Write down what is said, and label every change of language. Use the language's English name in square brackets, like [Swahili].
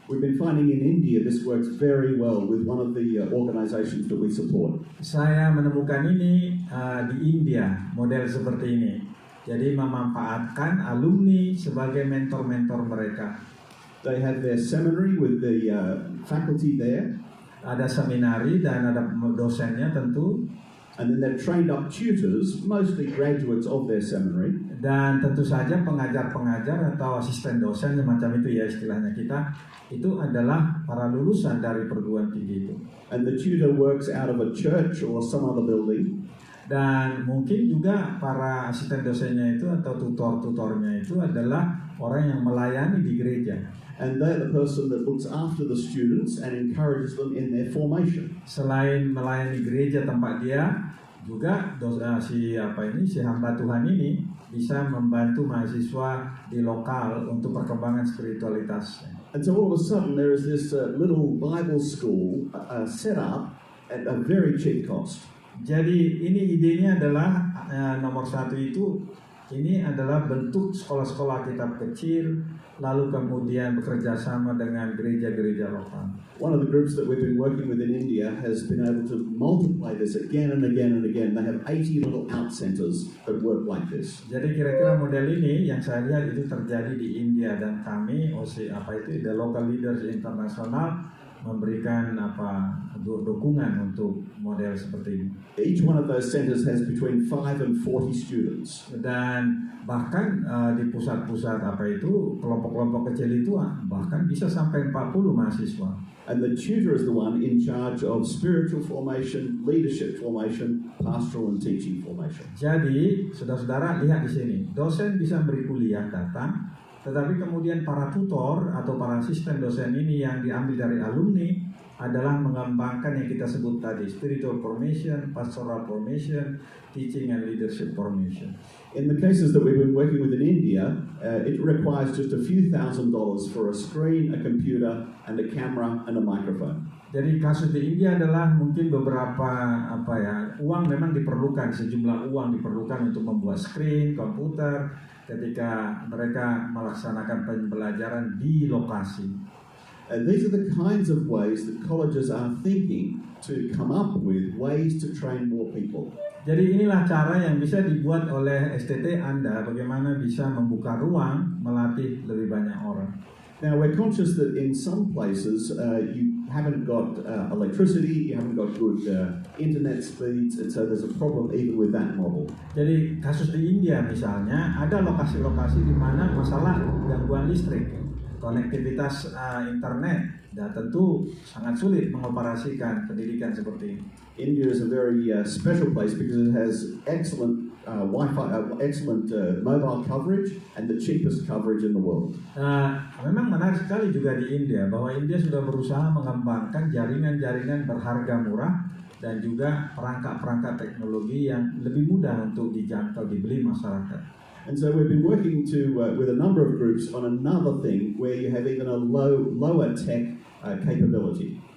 [English] We've been finding in India this works very well with one of the organizations that we support. [Indonesian] Saya menemukan ini di India, model seperti ini. Jadi memanfaatkan alumni sebagai mentor-mentor mereka. [English] They have their seminary with the faculty there. [Indonesian] Ada seminari dan ada dosennya tentu. [English] And then they've trained up tutors, mostly graduates of their seminary. [Indonesian] Dan tentu saja pengajar-pengajar atau asisten dosen semacam itu ya istilahnya kita, itu adalah para lulusan dari perguruan tinggi itu. [English] And the tutor works out of a church or some other building. [Indonesian] Dan mungkin juga para asisten dosennya itu atau tutor-tutornya itu adalah orang yang melayani di gereja. [English] And they're the person that looks after the students and encourages them in their formation. [Indonesian] Selain melayani gereja tempat dia, juga si hamba Tuhan ini bisa membantu mahasiswa di lokal untuk perkembangan spiritualitasnya. [English] And so all of a sudden there is this little Bible school set up at a very cheap cost. [Indonesian] Jadi ini idenya adalah nomor satu itu, ini adalah bentuk sekolah-sekolah Alkitab kecil, lalu kemudian bekerja sama dengan gereja-gereja lokal. [English] One of the groups that we've been working with in India has been able to multiply this again and again and again. They have 80 little out centers that work like this. [Indonesian] Jadi kira-kira model ini yang saya lihat itu terjadi di India, dan kami the Local Leaders International memberikan dukungan untuk model seperti ini. [English] Each one of those centers has between 5 and 40 students. [Indonesian] Dan bahkan di pusat-pusat kelompok-kelompok kecil itu bahkan bisa sampai 40 mahasiswa. [English] And the tutor is the one in charge of spiritual formation, leadership formation, pastoral and teaching formation. [Indonesian] Jadi, saudara-saudara lihat di sini, dosen bisa beri kuliah datang, tetapi kemudian para tutor atau para asisten dosen ini yang diambil dari alumni adalah mengembangkan yang kita sebut tadi, [English] spiritual formation, pastoral formation, teaching and leadership formation. In the cases that we've been working with in India, it requires just a few $1,000s for a screen, a computer, and a camera and a microphone. [Indonesian] Jadi kasus di India adalah mungkin beberapa uang memang diperlukan, sejumlah uang diperlukan untuk membuat screen, komputer, ketika mereka melaksanakan pembelajaran di lokasi. [English] And these are the kinds of ways that colleges are thinking to come up with ways to train more people. [Indonesian] Jadi inilah cara yang bisa dibuat oleh STT Anda, bagaimana bisa membuka ruang melatih lebih banyak orang. [English] Now we're conscious that in some places you haven't got electricity, you haven't got good internet speeds, and so there's a problem even with that model. [Indonesian] Jadi kasus di India misalnya ada lokasi-lokasi di mana masalah gangguan listrik, konektivitas internet, dan tentu sangat sulit mengoperasikan pendidikan seperti ini. [English] India is a very special place because it has excellent Wi-Fi, excellent mobile coverage, and the cheapest coverage in the world. [Indonesian] Memang menarik sekali juga di India bahwa India sudah berusaha mengembangkan jaringan-jaringan berharga murah dan juga perangkat-perangkat teknologi yang lebih mudah untuk dijangkau, dibeli masyarakat. [English] And so we've been working with a number of groups on another thing where you have even a lower tech capability.